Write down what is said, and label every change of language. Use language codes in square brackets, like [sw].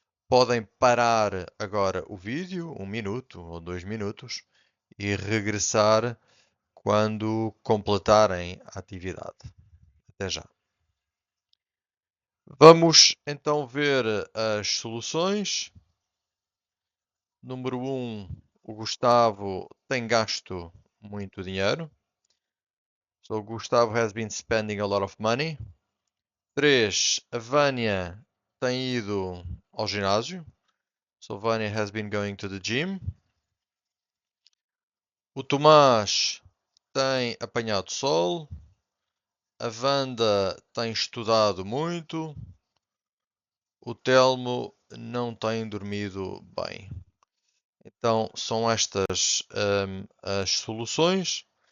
[pt] Podem parar agora o vídeo, 1 minuto ou 2 minutos, e regressar quando completarem a atividade. Até já. Vamos então ver as soluções. Número 1, o Gustavo tem gasto muito dinheiro. [en] So, Gustavo has been spending a lot of money. [pt] 3, a Vânia tem ido ao ginásio. [en] So, Vânia has been going to the gym. [pt] O Tomás tem apanhado sol. A Wanda tem estudado muito. O Telmo não tem dormido bem. Então, são estas as soluções.